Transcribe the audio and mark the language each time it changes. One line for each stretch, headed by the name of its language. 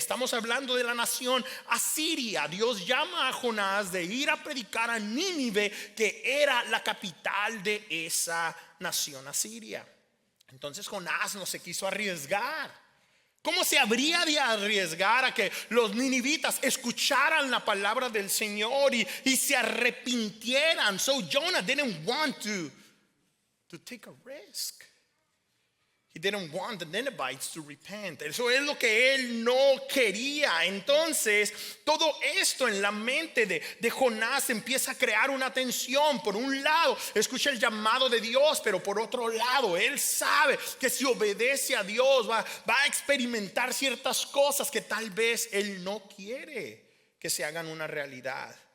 Spanish: Estamos hablando de la nación asiria. Dios llama a Jonás de ir a predicar a Nínive, que era la capital de esa nación asiria. Entonces Jonás no se quiso arriesgar. ¿Cómo se habría de arriesgar a que los ninivitas escucharan la palabra del Señor y se arrepintieran?
English: So Jonah didn't want to take a risk. He didn't want the Ninevites to repent.
Spanish: Eso es lo que él no quería. Entonces, todo esto en la mente de Jonás empieza a crear una tensión. Por un lado, escucha el llamado de Dios, pero por otro lado, él sabe que si obedece a Dios va a experimentar ciertas cosas que tal vez él no quiere que se hagan una realidad.